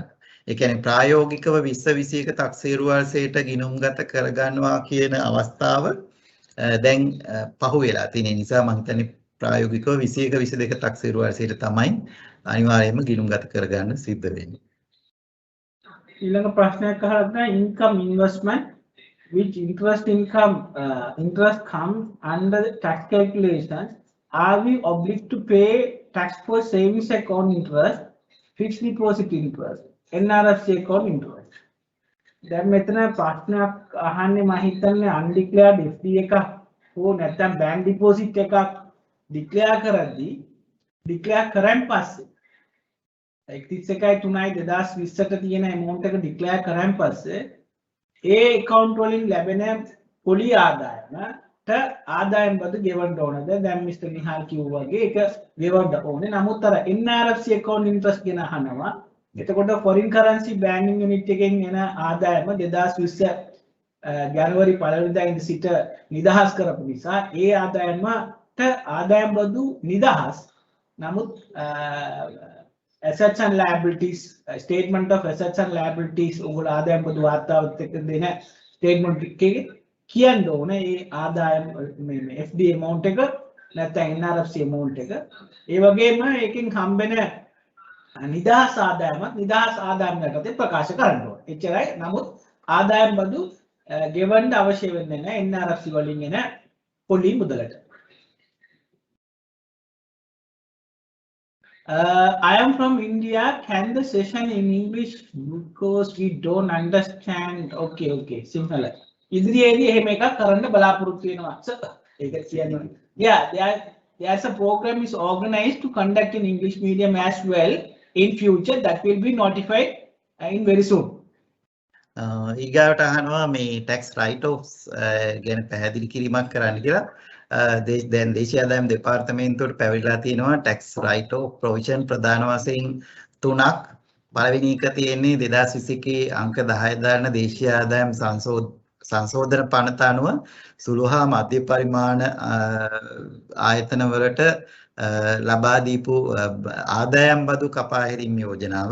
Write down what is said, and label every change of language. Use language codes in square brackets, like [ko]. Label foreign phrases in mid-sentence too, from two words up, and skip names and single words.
[si] ඒ කියන්නේ ප්‍රායෝගිකව 2021 තක්සේරු වර්ෂයට ගිණුම්ගත කරගන්නවා කියන අවස්ථාව දැන් පහු වෙලා තියෙන නිසා මම හිතන්නේ ප්‍රායෝගිකව 21 22 තක්සේරු වර්ෂයට තමයි අනිවාර්යයෙන්ම ගිණුම්ගත කරගන්න සිද්ධ වෙන්නේ. ඊළඟ ප්‍රශ්නයක් අහලා තියෙනවා [en] income investment which interest comes under the tax calculation. Are we obliged to pay tax for savings account interest fixed deposit interest, NRFC account interest. [si] දැන් මෙතන ප්‍රශ්නයක් අහන්නේ මම හිතන්නේ [en] undeclared FD [si] එකක් හෝ නැත්නම් [en] bank deposit [si] එකක් declare කරද්දී declare කරන් පස්සේ 31/3/2020ට තියෙන amount එක declare කරන් පස්සේ ඒ account වලින් ලැබෙන පොලි ආදායමට ආදායම් බදු ගෙවන්න ඕනද? දැන් මිස්ටර් නිහාල් කිව්වා වගේ ඒක ගෙවන්න ඕනේ. නමුත් අර [en] NRFC account interest [si] ගැන අහනවා. එතකොට [en] foreign currency banking unit [si] එකෙන් එන ආදායම 2020 ජනවාරි 1 වෙනිදා ඉඳ සිට නිදහස් කරපු නිසා ඒ ආදායමට ආදායම් බදු නිදහස්. නමුත් [en] assets and liabilities statement of assets and liabilities [si] උගල ආදායම් බදු වාර්තාවත් එක්ක දෙන statement එකේ කියන්න ඕනේ ඒ ආදායම් මේ [en] FD amount [si] එක නැත්නම් [en] NRFC amount [si] එක. ඒ වගේම ඒකෙන් හම්බෙන නිදහස් ආදායම යටතේ ප්‍රකාශ කරන්න ඕනේ. එච්චරයි. නමුත් ආදායම් බදු ගෙවන්න අවශ්‍ය වෙන්නේ නැහැ NRFC වලින් එන පොලි මුදලට. [en] I am from India. Can the session in English because we don't understand? Okay. Simple. [si] ඉදිරියේදී එහෙම එකක් කරන්න බලාපොරොත්තු වෙනවා. ඒක කියන්නේ. [en] Yeah, there's a program is organized to conduct in English medium as well in future that will be notified in very soon. [si] ඊගාවට අහනවා මේ [en] tax write offs [si] ගැන පැහැදිලි කිරීමක් කරන්න කියලා. දැන් දේශීය ආදායම් දෙපාර්තමේන්තුවට පැවරිලා තියෙනවා [en] tax write off provision [si] ප්‍රධාන වශයෙන් 3ක්. පළවෙනි එක තියෙන්නේ 2021 අංක 10 දාන දේශීය ආදායම් සංශෝධන පනත අනුව සුළු හා මධ්‍ය පරිමාණ ආයතන වලට ලබා දීපු ආදායම් බදු කපා හැරීම යෝජනාව.